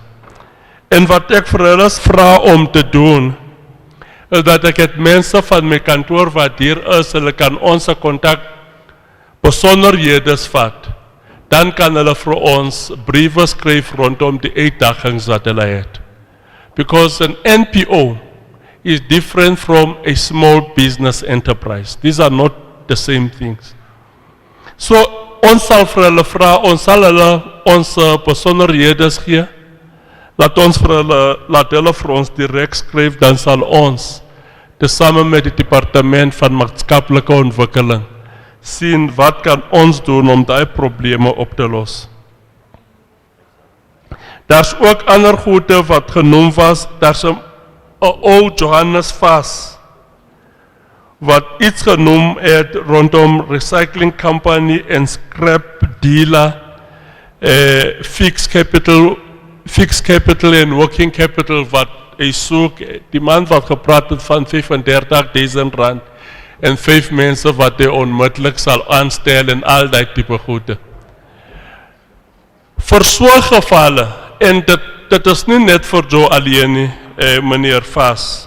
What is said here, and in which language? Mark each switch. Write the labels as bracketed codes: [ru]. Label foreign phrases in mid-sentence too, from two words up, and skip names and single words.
[af] En wat ek vir hulle vra om te doen, is dat ek het mense van my kantoor wat hier is, hulle kan ons kontak besonderhede vat. Dan kan hulle vir ons briewe skryf rondom die uitdagings wat hulle het. [en] Because an NPO is different from a small business enterprise. These are not the same things. So, [af] ons sal vir hulle vra, ons sal hulle ons besonderhede gee, laat hulle vir ons direk skryf, dan sal ons, tesame met die departement van maatskaplike ontwikkeling, sien wat kan ons doen om die probleme op te los. Daar's ook ander goede wat genoem was, daar's 'n ou Johannes Vas, wat iets genoem het rondom [en] recycling company [af] en [en] scrap dealer, fixed capital [af] en [en] working capital [af] wat hy soek, die man wat gepraat het van 35.000 rand en 5 mense wat hy onmiddellik sal aanstel en al die type goede. Vir so gevalle, en dit is nie net vir Joe alleen nie, meneer Vas.